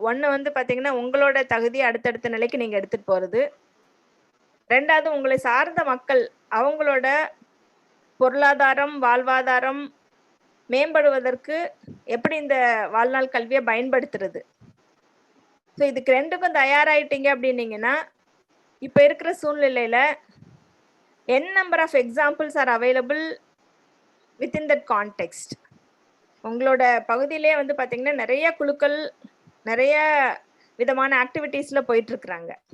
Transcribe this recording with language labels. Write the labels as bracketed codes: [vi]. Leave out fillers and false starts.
[ta] ஒன்னு வந்து பாத்தீங்கன்னா உங்களோட தகுதி அடுத்தடுத்த நிலைக்கு நீங்க எடுத்துட்டு போறது, ரெண்டாவது உங்களை சார்ந்த மக்கள் அவங்களோட பொருளாதாரம் வாழ்வாதாரம் மேம்படுவதற்கு எப்படி இந்த வாழ்நாள் கல்வியை பயன்படுத்துறது. ஸோ இதுக்கு ரெண்டுக்கும் தயாராயிட்டீங்க அப்படின்னீங்கன்னா இப்ப இருக்கிற சூழ்நிலையில [en] n number of examples are available within that context. [ta] உங்களோட பகுதியிலே வந்து பாத்தீங்கன்னா நிறைய குழுக்கள் நிறைய விதமான ஆக்டிவிட்டீஸ்ல போயிட்டு இருக்கிறாங்க.